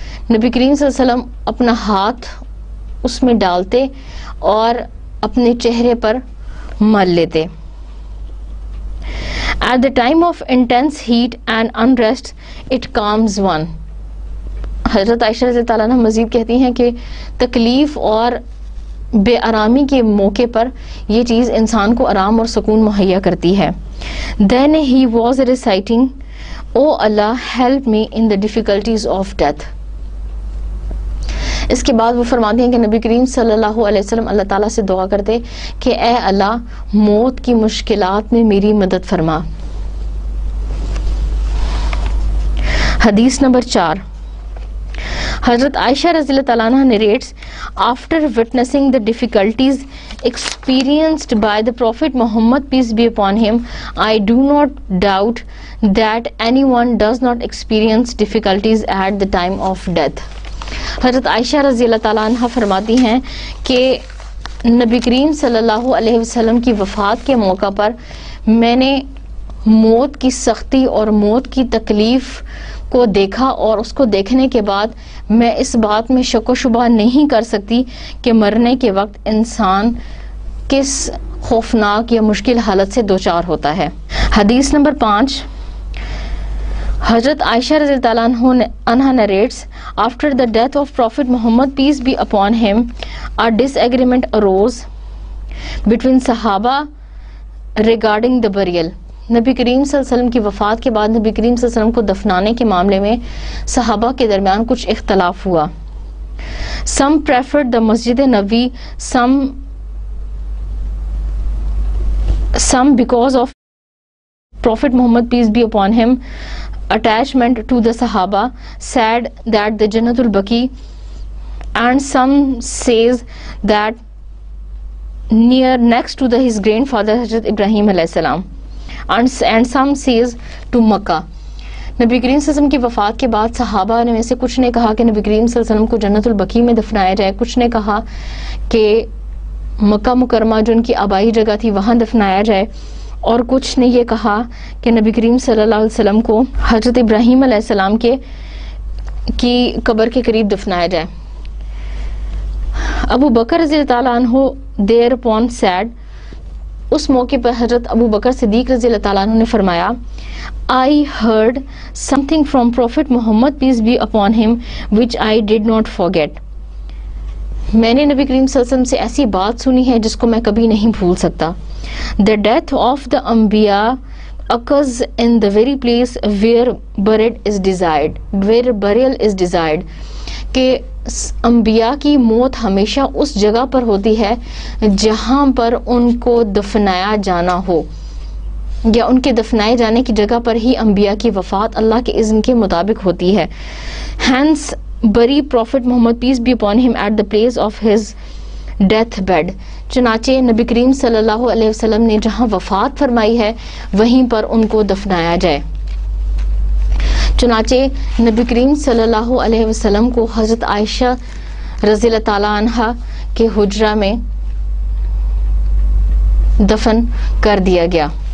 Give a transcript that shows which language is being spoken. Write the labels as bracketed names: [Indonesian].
[Urdu] نبی کریم صلی اللہ علیہ وسلم اپنا ہاتھ اس میں ڈالتے اور اپنے چہرے پر مل لیتے. [English] At the time of intense heat and unrest, it calms one. [Urdu] حضرت عائشہ رضی اللہ عنہ مزید کہتی ہیں کہ تکلیف اور بے آرامی کے موقع پر یہ چیز انسان کو آرام اور سکون مہیا کرتی ہے. [English] Then he was reciting, "Oh Allah, help me in the difficulties of death." [Urdu] اس کے بعد وہ فرماتے ہیں کہ نبی کریم صلی اللہ علیہ وسلم اللہ تعالیٰ سے دعا کرتے کہ اے اللہ موت کی مشکلات میں میری مدد فرما. حدیث نمبر 4 حضرت عائشہ رضی اللہ تعالیٰ عنہ [English] narrates, after witnessing the difficulties experienced by the Prophet Muhammad, peace be upon him, I do not doubt that anyone does not experience difficulties at the time of death. [Urdu] حضرت عائشہ رضی اللہ تعالیٰ عنہ فرماتی ہیں کہ نبی کریم صلی اللہ علیہ وسلم کی وفات کے موقع پر میں نے موت کی سختی اور موت کی تکلیف کو دیکھا اور اس کو دیکھنے کے بعد میں اس بات میں شک و شبہ نہیں کر سکتی کہ مرنے کے وقت انسان کس خوفناک یا مشکل حالت سے دوچار ہوتا ہے. حدیث نمبر 5 حضرت عائشہ رضی اللہ عنہ [English] narrates, after the death of Prophet Muhammad, peace be upon him, a disagreement arose between Sahaba regarding the burial. [Urdu] نبی کریم صلی اللہ علیہ وسلم کی وفات کے بعد نبی کریم صلی اللہ علیہ وسلم کو دفنانے کے معاملے میں صحابہ کے درمیان کچھ اختلاف ہوا. [English] Some preferred the Masjid Nabawi, some because of Prophet Muhammad, peace be upon him, attachment to the Sahaba, said that the Jannatul Baqi, and some says that next to his grandfather Hazrat Ibrahim alayhi salam, and some says to Makkah. [Urdu] نبی کریم صلی اللہ علیہ وسلم کی وفات کے بعد صحابہ نے میں سے کچھ نے کہا کہ نبی کریم صلی اللہ علیہ وسلم کو جنت البقیع میں دفنایا جائے, کچھ نے کہا کہ مکہ مکرمہ جو ان کی آبائی جگہ تھی وہاں دفنایا جائے, اور کچھ نے یہ کہا کہ نبی کریم صلی اللہ علیہ وسلم کو حضرت ابراہیم علیہ السلام کی قبر کے قریب دفنایا جائے. ابو بکر رضی اللہ تعالیٰ عنہ دیر upon said, اس موقع پر حضرت ابو بکر صدیق رضی اللہ تعالیٰ عنہ نے فرمایا, [English] I heard something from Prophet Muhammad peace be upon him which I did not forget. [Urdu] میں نے نبی کریم صلی اللہ علیہ وسلم سے ایسی بات سنی ہے جس کو میں کبھی نہیں بھول سکتا. [English] The death of the Anbiya occurs in the very place where burial is desired. [Urdu] کہ انبیاء کی موت ہمیشہ اس جگہ پر ہوتی ہے جہاں پر ان کو دفنایا جانا ہو, یا ان کے دفنائے جانے کی جگہ پر ہی انبیاء کی وفات اللہ کے اذن کے مطابق ہوتی ہے. [English] Hence bury Prophet Muhammad peace be upon him at the place of his death bed. [Urdu] چنانچہ نبی کریم صلی اللہ علیہ وسلم نے جہاں وفات فرمائی ہے وہیں پر ان کو دفنایا جائے. چنانچہ نبی کریم صلی اللہ علیہ وسلم کو حضرت عائشہ رضی اللہ تعالیٰ عنہ کے حجرہ میں دفن کر دیا گیا.